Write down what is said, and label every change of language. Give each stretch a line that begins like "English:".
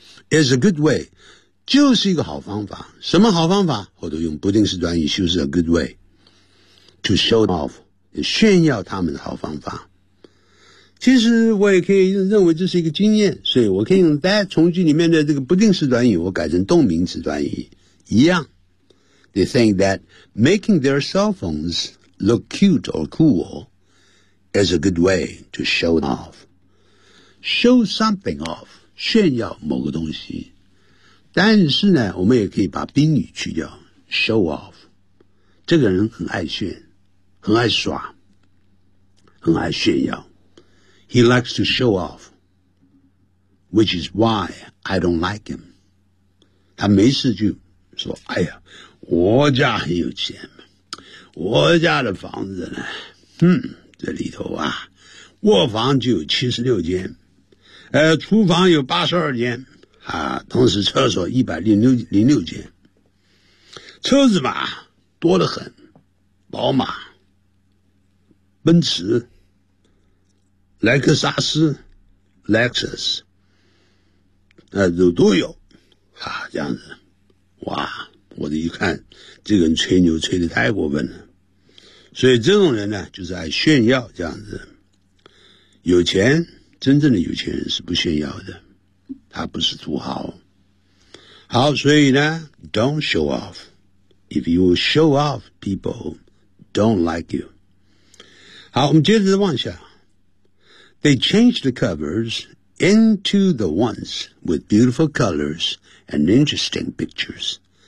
English: Is a good way
Chinese: 就是一个好方法，什么好方法，或者用不定式短语修饰
English: a good way to show off，
Chinese: 炫耀他们的好方法。其实我也可以认为这是一个经验，所以我可以用 that 从句里面的这个不定式短语我改成动名词短语一样。
English: They think that making their cell phones look cute or cool is a good way to show off. Show something off,
Chinese: 炫耀某个东西。但是呢，我们也可以把宾语去掉， show off。这个人很爱炫，很爱耍，很爱炫耀。
English: He likes to show off, which is why I don't like him.
Chinese: 他没事就说，哎呀，我家很有钱，我家的房子呢，这里头啊，卧房就有76间，厨房有82间，啊，同时厕所106间，车子嘛，多得很，宝马、奔驰、莱克萨斯、Lexus， 都有，啊，这样子，哇。我的一看，这个人吹牛吹得太过分了，所以这种人呢，就是爱炫耀这样子。有钱，真正的有钱人是不炫耀的，他不是土豪。好，所以呢 ，
English: don't show off. If you show off, people don't like you.
Chinese: 好，我们接着往下。
English: They change the covers into the ones with beautiful colors and interesting pictures.